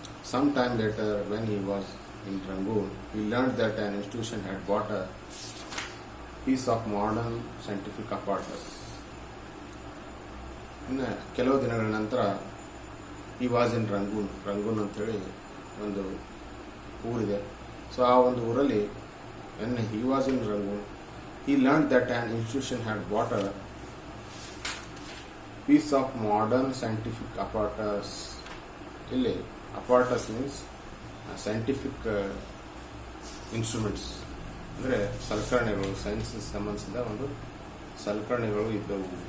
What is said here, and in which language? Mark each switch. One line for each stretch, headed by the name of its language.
English: Some time later when he was in Rangoon, he learned that an institution had bought a piece of modern scientific apparatus.
Kannada: ಇನ್ನು ಕೆಲವು ದಿನಗಳ ನಂತರ ಈ
English: was in Rangoon
Kannada: ಅಂತೇಳಿ ಒಂದು ಊರಿದೆ. ಸೊ ಆ ಒಂದು ಊರಲ್ಲಿ
English: When he was in Rangoon, he learned that an institution had bought a piece of modern scientific apparatus.
Kannada: ಇಲ್ಲಿ
English: apparatus means scientific instruments,
Kannada: ಅಂದರೆ ಸಲಕರಣೆಗಳು, ಸೈನ್ಸ್ ಸಂಬಂಧಿಸಿದ ಒಂದು ಸಲಕರಣೆಗಳು ಇದ್ದವು.